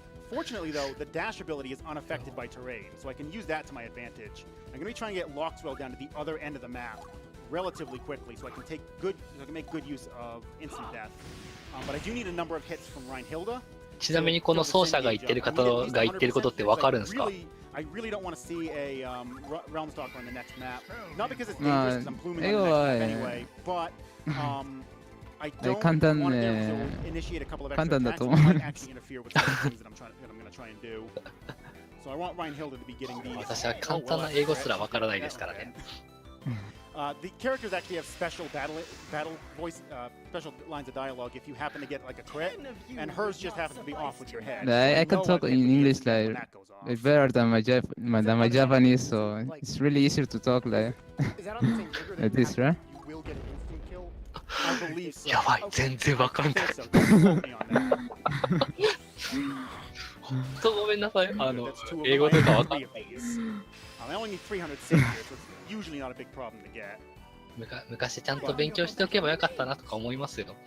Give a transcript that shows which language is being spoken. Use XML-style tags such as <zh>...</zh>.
<en>Fortunately, though, the dash ability is unaffected by terrain, so I can use that to my advantage. I'm going to be trying to get Loxwell down to the other end of the map relatively quickly, so I can make good use of instant death. But I do need a number of hits from Rhinhilda.</en> <ja>ちなみにこの奏者が言ってる方が言ってることってわかるんですか</ja> <en>？I really don't want to see a Realm Stalker on the next map. Not because it's dangerous, because I'm pluming on the next map anyway, but I don't want to initiate a couple of extra attacks that might actually interfere with some things that I'm going to try and do. So I want Rhinhilda to be getting these.</en> <ja>私は簡単な英語すらわからないですからね。</ja> <en>The characters actually have special battle voice, special lines of dialogue if you happen to get like a crit, and hers just happens to be off with your head. I can talk in English like better than my Japanese, so it's really easier to talk like this, right? You will get an instant kill. I believe so.</en> <ja>やばい、全然わかんない。本当ごめんなさい。英語とかわかんない。</ja> <en>I only need 300 sin here, so it's usually not a big problem to get.</en> <ja>昔ちゃんと勉強しておけばよかったなとか思いますよ。</ja>